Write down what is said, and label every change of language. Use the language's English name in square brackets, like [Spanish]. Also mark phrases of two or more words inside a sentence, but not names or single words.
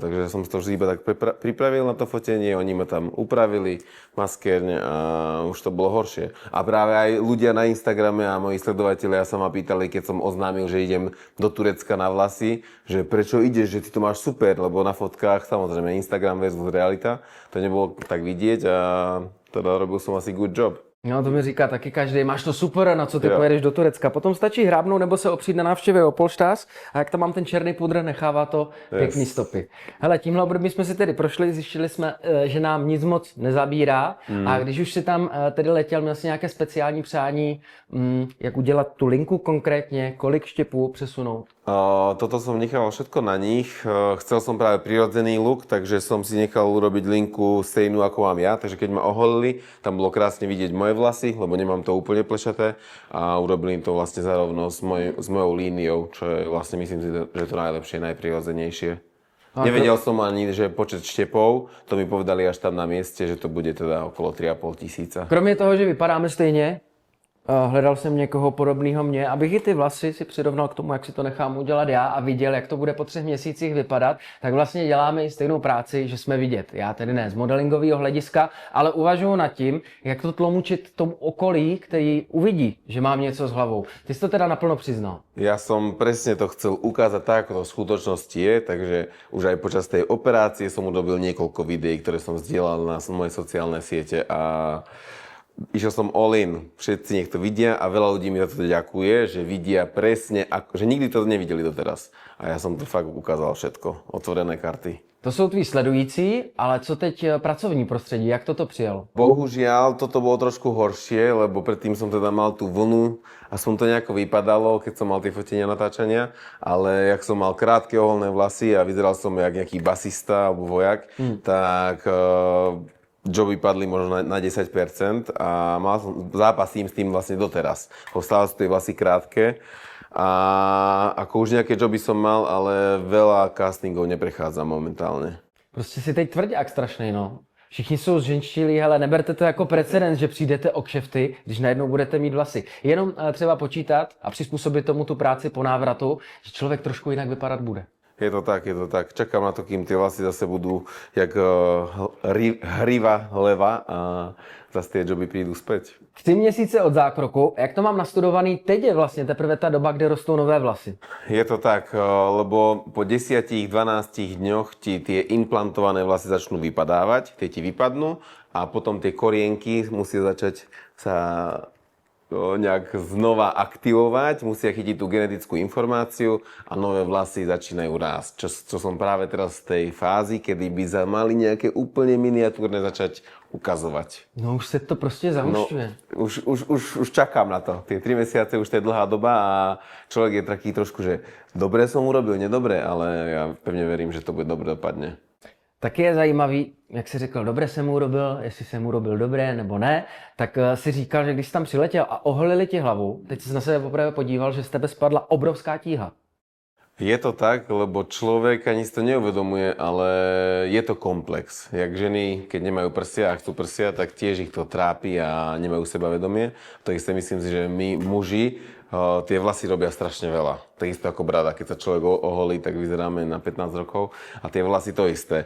[Slovak] Takže som si to vždy iba tak pripravil na to fotenie, oni ma tam upravili maskérne a už to bolo horšie. A práve aj ľudia na Instagrame a moji sledovatelia sa ma pýtali, keď som oznámil, že idem do Turecka na vlasy, že prečo ideš, že ty to máš super, lebo na fotkách, samozrejme Instagram versus realita, to nebolo tak vidieť a teda robil som asi [English] good job. [Czech] No to mi říká taky každý, máš to super, na co ty pojedeš do Turecka. Potom stačí hrábnout nebo se opřít na návštěvě o polštář a jak tam mám ten černý pudr, nechává to pěkný stopy. Hele, tímhle období jsme si tedy prošli, zjistili jsme, že nám nic moc nezabírá a když už si tam tedy letěl, měl jsi nějaké speciální přání, jak udělat tu linku konkrétně, kolik štěpů přesunout? [Slovak] Toto som nechal všetko na nich. Chcel som práve prirodzený look, takže som si nechal urobiť linku stejnú ako mám ja. Takže keď ma oholili, tam bolo krásne vidieť moje vlasy, lebo nemám to úplne plešaté. A urobili im to vlastne zarovno s mojou líniou, čo je vlastne myslím si, že to najlepšie, najprirodzenejšie. Nevedel som ani, že počet štepov, to mi povedali až tam na mieste, že to bude teda okolo 3,5 tisíca. [Czech] Kromě toho, že vypadáme stejně, Hledal jsem někoho podobného mně, abych i ty vlasy si přirovnal k tomu, jak si to nechám udělat já a viděl, jak to bude po 3 měsících vypadat, tak vlastně děláme i stejnou práci, že jsme vidět. Já tedy ne z modelingového hlediska, ale uvažuji nad tím, jak to tlumočit tomu okolí, který uvidí, že mám něco s hlavou. Ty jsi to teda naplno přiznal. [Slovak] Ja som presne to chcel ukázať tak, ako to v skutočnosti je, takže už aj počas tej operácie som urobil niekoľko videí, ktoré som zdieľal na moje sociálne siete a išiel som [English] all in. [Slovak] Všetci nech to vidia a veľa ľudí mi za to ďakuje, že vidia presne, že nikdy to nevideli doteraz. A ja som to fakt ukázal všetko, otvorené karty. [Czech] To jsou tví sledující, ale co teď pracovní prostředí, jak toto přijal? [Slovak] Bohužiaľ, toto bolo trošku horšie, lebo predtým som teda mal tú vlnu, aspoň to nejako vypadalo, keď som mal tie fotenia natáčania, ale jak som mal krátke oholné vlasy a vyzeral som jak nejaký basista alebo vojak, tak joby padli možno na 10% a zápasím s tým vlastne doteraz. Stále sú tie vlasy krátke a ako už nejaké joby som mal, ale veľa castingov neprechádzam momentálne. [Czech] Prostě si teď tvrdák strašný, no. Všichni jsou zženštilí, hele, neberte to jako precedens, že přijdete o kšefty, když najednou budete mít vlasy. Jenom třeba počítat a přizpůsobit tomu tu práci po návratu, že člověk trošku jinak vypadat bude. [Slovak] Je to tak, je to tak. Čakám na to, kým tie vlasy zase budú jak hriva leva a zase tie joby prídu späť. [Czech] 3 měsíce od zákroku, jak to mám nastudovaný, teď je vlastně teprve ta doba, kdy rostou nové vlasy. [Slovak] Je to tak, lebo po 10-12 dňoch ti tie implantované vlasy začnú vypadávať, tie ti vypadnú a potom tie korienky musia začať sa nejak znova aktivovať, musia chytiť tú genetickú informáciu a nové vlasy začínajú rásť. Čo som práve teraz v tej fázi, kedy by sa mali nejaké úplne miniatúrne začať ukazovať. [Czech] No už se to prostě zahušťuje. [Slovak] No, už čakám na to. Tie 3 mesiace už to je dlhá doba a človek je taký trošku, že dobre som urobil, nedobre, ale ja pevne verím, že to bude dobre dopadne. [Czech] Taky je zajímavý, jak jsi řekl, dobře jsem mu urobil, jestli jsem mu urobil dobré nebo ne, tak si říkal, že když jsi tam přiletěl a oholili ti hlavu, teď jsi na sebe poprvé podíval, že z tebe spadla obrovská tíha. [Slovak] Je to tak, lebo človek ani si to neuvedomuje, ale je to komplex. Jak ženy, keď nemajú prsia a chcú prsia, tak tiež ich to trápi a nemajú sebavedomie. To isté myslím si, že my muži tie vlasy robia strašne veľa. Takisto ako brada, keď sa človek oholí, tak vyzeráme na 15 rokov a tie vlasy to isté.